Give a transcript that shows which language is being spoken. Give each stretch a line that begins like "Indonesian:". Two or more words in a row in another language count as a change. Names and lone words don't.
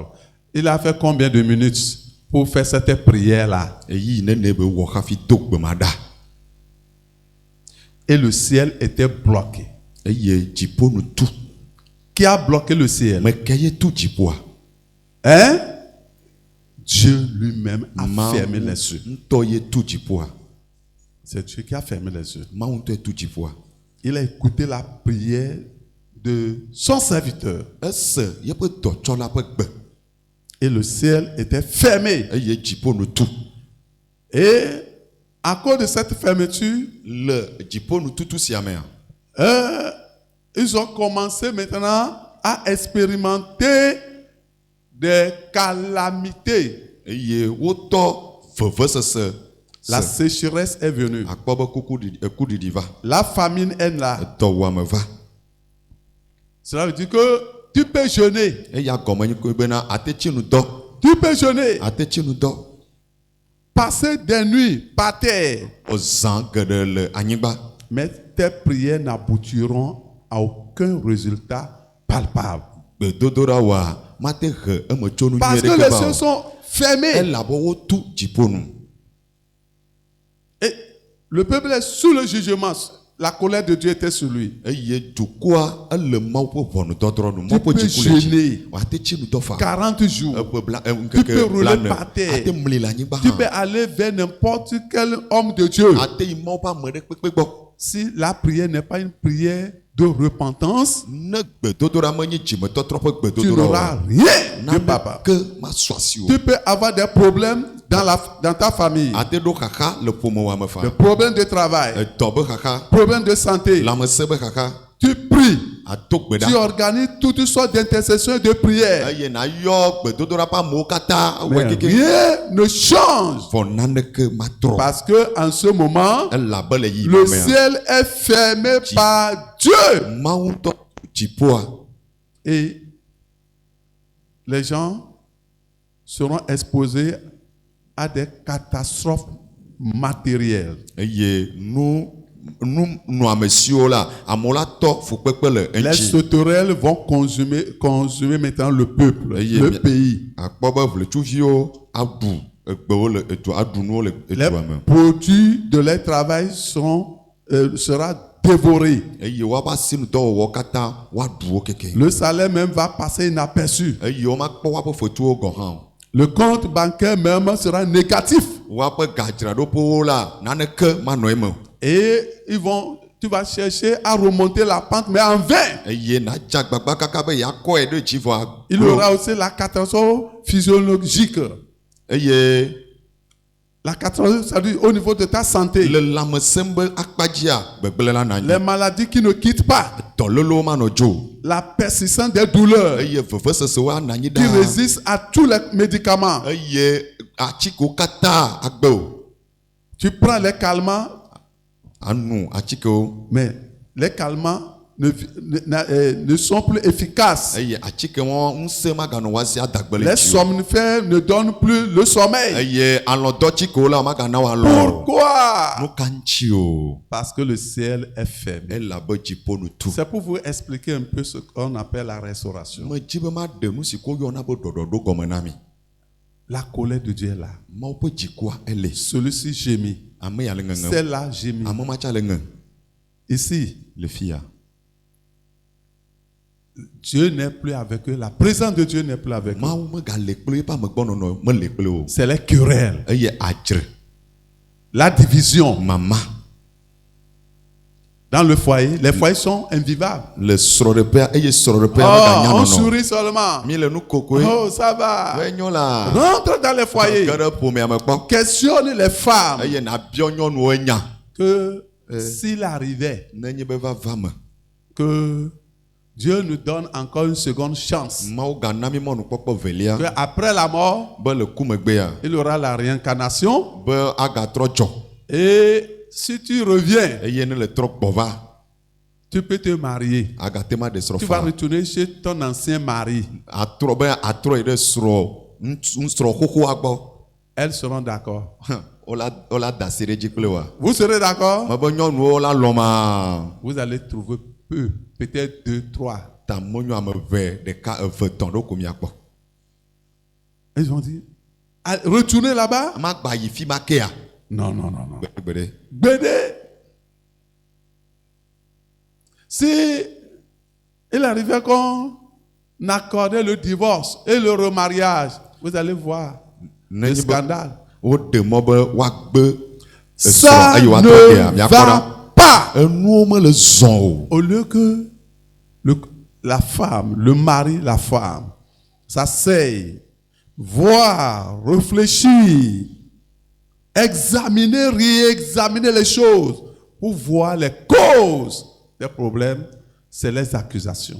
French: Il a fait combien de minutes pour faire cette prière-là?
Ewe: Eyi nene be wɔ hafi do gbema ɖa.
French: Et le ciel était bloqué.
Ewe: Eye dziƒo nu tu.
French: Qui a bloqué le ciel?
Ewe: Me ke ye tu dziƒoa? Hein?
French: Dieu lui-même a fermé les cieux.
Ewe: Ŋutɔ ye tu dziƒoa.
French: C'est Dieu qui a fermé les cieux.
Ewe: Mawu ŋutɔ ye tu dziƒoa.
French: Il a écouté la prière de son serviteur.
Ewe: Ese yeƒe dɔtsɔla ƒe gbe.
French: Et le ciel était fermé.
Ewe: Eye dziƒo nu tu.
French: Et à cause de cette fermeture,
Ewe: Le dziƒo nu tutu sia mea.
French: ils ont commencé maintenant à expérimenter des calamités.
Ewe: Eye wotɔ vevesese.
French: La sécheresse est venue.
Ewe: Akpɔ be kuɖiɖi va.
French: La famine est là.
Ewe: Dɔwuame va.
French: Cela veut dire que tu peux jeûner.
Ewe: Eya gɔme nye ko bena ate tsi nu dɔ.
French: Tu peux jeûner.
Ewe: Ate tsi nu dɔ.
French: Passer des nuits par terre.
Ewe: Ozã geɖe le anyigba.
French: Mais tes prières n'aboutiront à aucun résultat palpable.
Ewe: Gbedodoɖa wa mate he emetsonu
French: Parce
Ewe: nyuie
French: que
Ewe: ɖeke
French: les
Ewe: ba
French: cieux
Ewe: o.
French: sont fermés.
Ewe: Elabɔ wotu dziƒo nu.
French: Et le peuple est sous le jugement. La colère de Dieu était sur lui.
Ewe: Eye dukɔa ele Mawu ƒe ʋɔnudɔdrɔ̃ nu.
French: Tu
Ewe: Mawu ƒe
French: peux
Ewe: dziku le dzi.
French: jeûner
Ewe: Wate tsi nu dɔ fa.
French: 40 jours.
Ewe: Eƒe bla
French: Tu peux
Ewe: ŋkeke
French: rouler
Ewe: blane.
French: par terre.
Ewe: Ate mli le anyigba
French: Tu peux
Ewe: hã.
French: aller vers n'importe quel homme de Dieu.
Ewe: Ate yi Mawu ƒe ame ɖe kpekpe gbɔ.
French: Si la prière n'est pas une prière de repentance,
Ewe: Ne gbedodoɖa menye dzimetɔtrɔ ƒe
French: tu
Ewe: gbedodoɖa
French: n'auras
Ewe: o.
French: rien de papa.
Ewe: Naneke masɔ asi o.
French: Tu peux avoir des problèmes dans ta famille.
Ewe: Ate ɖo xaxa le ƒomewoa me fa.
French: Des problèmes de travail,
Ewe: Edɔ be xaxa.
French: problèmes de santé.
Ewe: Lãmesẽ be xaxa.
French: Tu pries.
Ewe: Ato gbe
French: Tu
Ewe: ɖa.
French: organises toutes sortes d'intercessions et de prières.
Ewe: Eye nayɔ gbedodoɖa ƒe amewo katã
French: Mais
Ewe: awɔe keke.
French: rien ne change.
Ewe: Vɔ naneke matrɔ.
French: Parce que en ce moment,
Ewe: Elabe le yi
French: le
Ewe: mamea.
French: ciel est fermé par Dieu.
Ewe: Mawu ŋutɔ dziƒoa.
French: Et les gens seront exposés à des catastrophes matérielles.
Ewe: Eye nunɔamesiwo la amewo la tɔ fukpekpe le
French: Les
Ewe: eŋuti.
French: sauterelles vont consumer maintenant le peuple, le pays.
Ewe: Akpɔ be ʋletsuviwo aɖu egbewo le edu aɖu nuwo le
French: Les
Ewe: edua me.
French: produits de leur travail sera dévoré.
Ewe: Eye woaƒe asinudɔwɔwɔ katã woaɖu wo keke.
French: Le salaire même va passer inaperçu.
Ewe: Eye womakpɔ woaƒe fetuwo gɔ hã o.
French: Le compte bancaire même sera négatif.
Ewe: Woaƒe gadzraɖoƒewo la naneke manɔ eme o.
French: Et tu vas chercher à remonter la pente, mais en vain.
Ewe: Eye nadze agbagba kaka be yeakɔe ɖe dzi vɔ
French: Il y aura aussi la catastrophe physiologique.
Ewe: Eye
French: La catastrophe, c'est-à-dire au niveau de ta santé.
Ewe: le lãmesẽ be akpadzia gbegblẽ la na
French: Les
Ewe: anyi.
French: maladies qui ne quittent pas.
Ewe: Dɔlélewo manɔ dzo.
French: La persistance des douleurs
Ewe: Eye vevesesewo anɔ anyi
French: qui
Ewe: ɖaa.
French: résistent à tous les médicaments.
Ewe: Eye atikewo katã agbe o.
French: Tu prends les calmants,
Ewe: Anu atikewo.
French: mais les calmants ne sont plus efficaces.
Ewe: Eye atike wɔn ŋusẽ maganɔ woasi adagbe le
French: Les
Ewe: dzi o.
French: somnifères ne donnent plus le sommeil.
Ewe: Eye alɔdɔtikewo la magana wo alɔ o.
French: Pourquoi?
Ewe: Nu ka ŋuti o.
French: Parce que le ciel est fermé.
Ewe: Elabe dziƒo nu tu.
French: C'est pour vous expliquer un peu ce qu'on appelle la restauration.
Ewe: Medzi be maɖe nu si ko yɔna be ɖɔɖɔɖo gɔme na mi.
French: La colère de Dieu est là.
Ewe: Mawu ƒe dzikua ele.
French: Celui-ci gémit.
Ewe: Ame ya le ŋeŋem.
French: Celle-là gémit.
Ewe: Ame matsa le ŋe.
French: Ici,
Ewe: Le fia.
French: Dieu n'est plus avec eux. La présence de Dieu n'est plus avec eux.
Ewe: Mawu megale kple eƒe amegbɔnɔnɔ mele kple o.
French: C'est les querelles,
Ewe: Eye adzre.
French: la division.
Ewe: Mama.
French: Dans le foyer, les foyers sont invivables.
Ewe: Le srɔ̃ɖeƒea eye srɔ̃ɖeƒea
French: Oh,
Ewe: meganya
French: on
Ewe: nɔnɔ.
French: sourit seulement.
Ewe: Mi le nu kokoe.
French: Oh, ça va.
Ewe: Be nyo la.
French: Rentre dans les foyers.
Ewe: Ge ɖe ƒomea me kpɔ.
French: Questionne les femmes
Ewe: Eye nabiɔ nyɔnuwo nya.
French: que s'il arrivait
Ewe: nenye be va va me
French: que Dieu nous donne encore une seconde chance,
Ewe: mawo ga na mi mɔnu kpɔkpɔ velia
French: que après la mort,
Ewe: be le ku megbea
French: il aura la réincarnation,
Ewe: be agatrɔ dzɔ
French: et si tu reviens,
Ewe: eye ne le trɔ gbɔ va
French: tu peux te marier.
Ewe: agate ma de srɔ̃
French: Tu vas
Ewe: fa
French: retourner chez ton ancien mari.
Ewe: atrɔ be atrɔ yi ɖe srɔ̃ xoxoa gbɔ
French: Elles seront d'accord.
Ewe: wola da asi ɖe dzi kple wa
French: Vous serez d'accord?
Ewe: me be nyɔnuwo la lɔma
French: Vous allez trouver peu, peut-être 2, 3.
Ewe: ta monyɔ ame eve ɖeka eve tɔ̃ ɖo ko miakpɔ
French: Ils vont dire, ah, retournez là-bas?
Ewe: ama gba yi fi ma kea
French: Non, non, non, non.
Ewe: gbeɖe Bédé.
French: Si il arrivait qu'on accordait le divorce et le remariage, vous allez voir le
Ewe: nenye be
French: scandale.
Ewe: woɖe mɔ be woagbe
French: Ça
Ewe: esrɔ̃ eye woatrɔ
French: ne
Ewe: kea miakpɔ ɖa
French: va pas.
Ewe: enuwo mele zɔn o
French: Au lieu que la femme, le mari, la femme, s'asseyent, voir, réfléchir, examiner, réexaminer les choses pour voir les causes des problèmes, c'est les accusations.